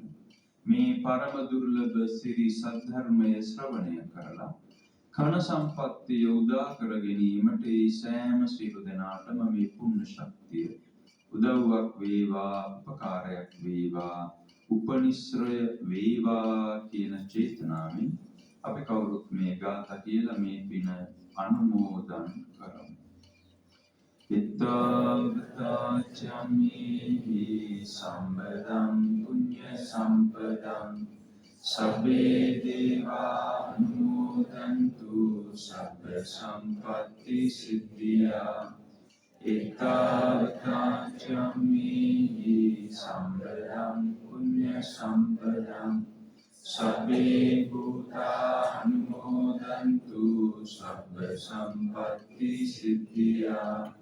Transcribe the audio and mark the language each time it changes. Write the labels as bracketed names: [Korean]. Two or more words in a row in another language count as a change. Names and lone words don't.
[Sinhala] මේ පරම දුර්ලභ සිරි සද්ධර්මය ශ්‍රවණය කරලා කන සම්පත්තිය උදා කර ගැනීමට ඒ සෑම සියලු දෙනාටම මේ පුණ්‍ය ශක්තිය උදව්වක් වේවා, උපකාරයක් වේවා, උපනිශ්‍රය වේවා කියන චේතනාවෙන් අපි කවුරුත් මේ ගාථා කියලා මේ පින අනුමෝදන් කරමු. [Pali] ඉත්තං සම්බදං පුඤ්ඤ සම්පදං සබ්බේ දේවා අනුමෝදන්තු සබ්බ සම්පත්ති සිද්ධියා. ඒතාවතාචම්මේහි සම්බදං පුඤ්ඤ සම්පදං සබ්බේ භූතා අනුමෝදන්තු සබ්බ සම්පත්ති සිද්ධියා.